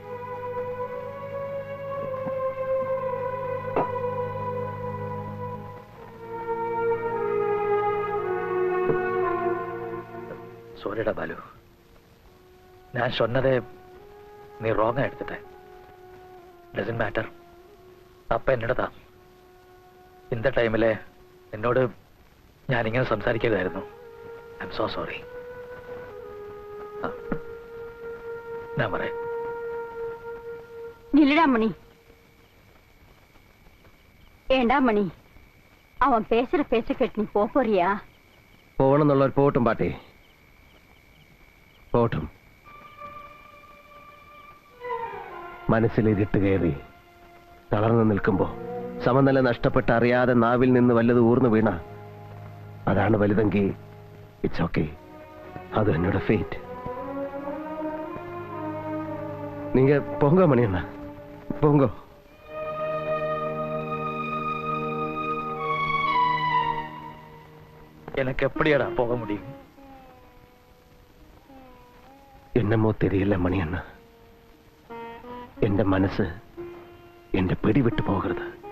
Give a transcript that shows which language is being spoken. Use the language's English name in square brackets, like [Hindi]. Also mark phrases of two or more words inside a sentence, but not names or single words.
[Malayalam] സോറിടാ ബാലു, ഞാൻ சொன்னதே നീ റോങ്ങാ എടുത്തിട്ടെ. [English] doesn't matter. [Malayalam] തപ്പ എന്നോടതാ. ഇന്ന ടൈമില് എന്നോട് ഞാനിങ്ങനെ സംസാരിക്കരുതായിരുന്നു. [English] I am so sorry. [Malayalam] ഞാൻ പറയാം. [Tamil] நில்லுடா மணி. ஏண்டா மணி, அவன் பேசுற பேச்ச கேட்டு நீ போறியா? [Malayalam] പോകണമെന്നുള്ളവർ പോട്ടും പാട്ടി, പോട്ടും. മനസ്സിലിരിട്ട് കയറി തളർന്നു നിൽക്കുമ്പോ സമനില നഷ്ടപ്പെട്ട് അറിയാതെ നാവിൽ നിന്ന് വല്ലത് ഊർന്നു വീണ അതാണ് വലുതെങ്കിൽ [English] it's okay. [Malayalam] അത് എന്നോട് ഫേറ്റ്. [Tamil] நீங்க போங்க மணியண்ணா, போங்க. எனக்கு எப்படியாடா போக முடியும்? என்னமோ தெரியல மணியண்ணா, [Malayalam] എന്റെ മനസ്സ് എന്റെ പിടിവിട്ടു പോകരുത്.